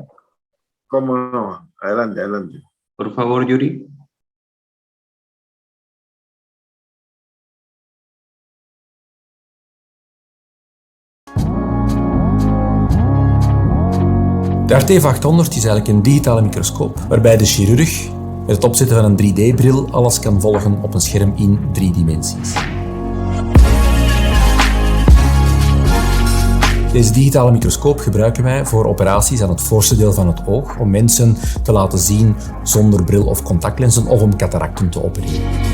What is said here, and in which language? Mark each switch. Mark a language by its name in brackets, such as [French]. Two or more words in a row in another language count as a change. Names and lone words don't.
[Spanish] ¿Cómo no? Adelante, adelante. Por favor, Yuri. [Dutch] De RT800 is eigenlijk een digitale microscoop, waarbij de chirurg met het opzetten van een 3D-bril alles kan volgen op een scherm in 3 dimensies. Deze digitale microscoop gebruiken wij voor operaties aan het voorste deel van het oog, om mensen te laten zien zonder bril of contactlenzen of om cataracten te opereren.